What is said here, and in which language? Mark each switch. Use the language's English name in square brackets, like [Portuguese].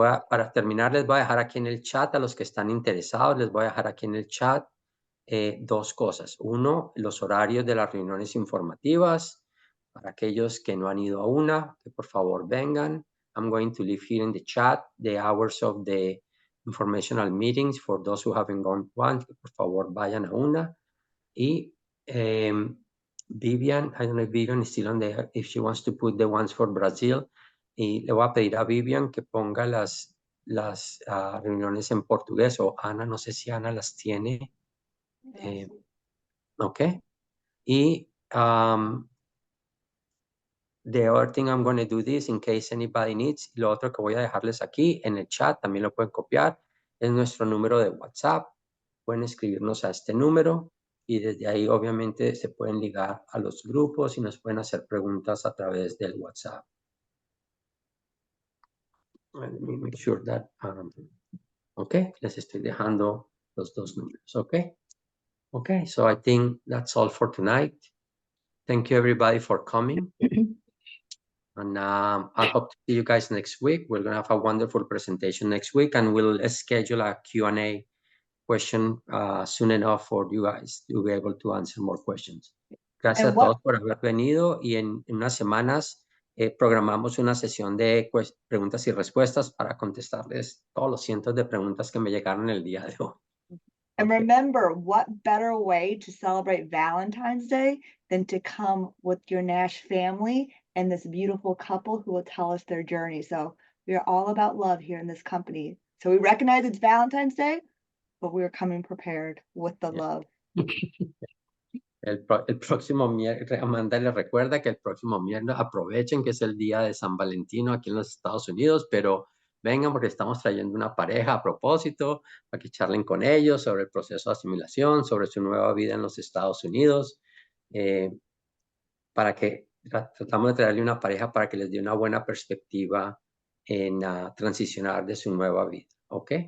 [Spanish] Para terminar, les voy a dejar aquí en el chat a los que están interesados, les voy a dejar aquí en el chat dos cosas. Uno, los horarios de las reuniones informativas. Para aquellos que no han ido a una, que por favor vengan. [English] I'm going to leave here in the chat the hours of the informational meetings for those who haven't gone to one, [Spanish] que por favor vayan a una. [English] Y Vivian, I don't know if Vivian is still on there, if she wants to put the ones for Brazil. [Spanish] Y le voy a pedir a Vivian que ponga las reuniones en portugués, o Ana, no sé si Ana las tiene. [English] Ok. Y the other thing I'm going to do this in case anybody needs. [Spanish] Lo otro que voy a dejarles aquí en el chat, también lo pueden copiar, es nuestro número de WhatsApp. Pueden escribirnos a este número y desde ahí obviamente se pueden ligar a los grupos y nos pueden hacer preguntas a través del WhatsApp. [English] Let me make sure that, okay, [Spanish] les estoy dejando los dos números, [English] okay? Okay, so I think that's all for tonight. Thank you everybody for coming. And I hope to see you guys next week. We're going to have a wonderful presentation next week, and we'll schedule a Q&A question soon enough for you guys to be able to answer more questions. [Spanish] Gracias a todos por haber venido, y en unas semanas programamos una sesión de preguntas y respuestas para contestarles todos los cientos de preguntas que me llegaron el día de hoy. [English] And remember, what better way to celebrate Valentine's Day than to come with your Nash family and this beautiful couple who will tell us their journey. So we are all about love here in this company. So we recognize it's Valentine's Day, but we are coming prepared with the love. [Spanish] El próximo miércoles, Amanda les recuerda que el próximo miércoles aprovechen que es el día de San Valentino aquí en los Estados Unidos, pero vengan porque estamos trayendo una pareja a propósito para que charlen con ellos sobre el proceso de asimilación, sobre su nueva vida en los Estados Unidos, para que tratamos de traerle una pareja para que les dé una buena perspectiva en transicionar de su nueva vida, ¿ok?